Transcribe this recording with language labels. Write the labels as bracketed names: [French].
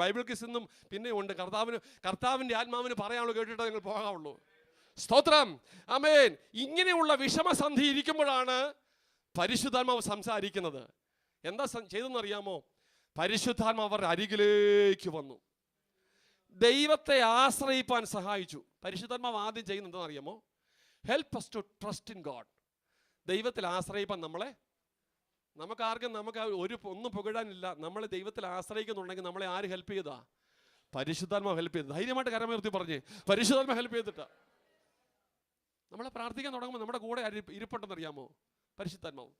[Malayalam] Bible quiz ഇന്നും പിന്നെ ഉണ്ട്. കർത്താവിൻ്റെ ആത്മാവിന് പറയാനുള്ളൂ കേട്ടിട്ടേ നിങ്ങൾ പോകാവുള്ളൂ. സ്തോത്രം. ആമേൻ. ഇങ്ങനെയുള്ള വിഷമസന്ധി ഇരിക്കുമ്പോഴാണ് പരിശുദ്ധാത്മാവ് സംസാരിക്കുന്നത്. എന്താ ചെയ്തെന്നറിയാമോ? പരിശുദ്ധാത്മാവ് അവരുടെ അരികിലേക്ക് വന്നു, ദൈവത്തെ ആശ്രയിപ്പാൻ സഹായിച്ചു. പരിശുദ്ധാത്മാവ് ആദ്യം ചെയ്യുന്നത് എന്താണെന്നറിയാമോ? [English] Help us to trust in God. [Malayalam] ദൈവത്തിൽ ആശ്രയിപ്പാൻ നമുക്കാർക്കും ഒന്നും പുകഴാനില്ല. നമ്മൾ ദൈവത്തിൽ ആശ്രയിക്കുന്നുണ്ടെങ്കിൽ നമ്മളെ ആര് ഹെൽപ്പ് ചെയ്താ? പരിശുദ്ധാത്മാവ് ഹെൽപ്പ് ചെയ്ത്. ധൈര്യമായിട്ട് കരമുയർത്തി പറഞ്ഞേ, പരിശുദ്ധാത്മാവ് ഹെൽപ്പ് ചെയ്തിട്ടാ. നമ്മളെ പ്രാർത്ഥിക്കാൻ തുടങ്ങുമ്പോൾ നമ്മുടെ കൂടെ ഇരിപ്പുണ്ടെന്നറിയാമോ? പരിശുദ്ധാത്മാവ്.